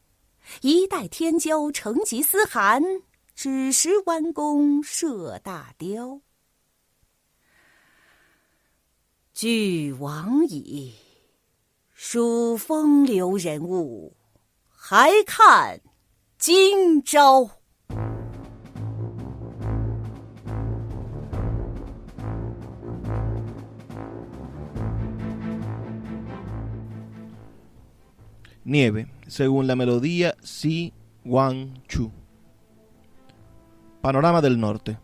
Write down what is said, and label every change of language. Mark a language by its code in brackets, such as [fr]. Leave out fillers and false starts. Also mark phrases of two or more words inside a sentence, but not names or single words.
[zh] 一代天骄成吉思汗，只识弯弓射大雕。俱往矣，数风流人物，还看今朝。 [es] Nieve, según la melodía Si Wan Chu. Panorama del norte.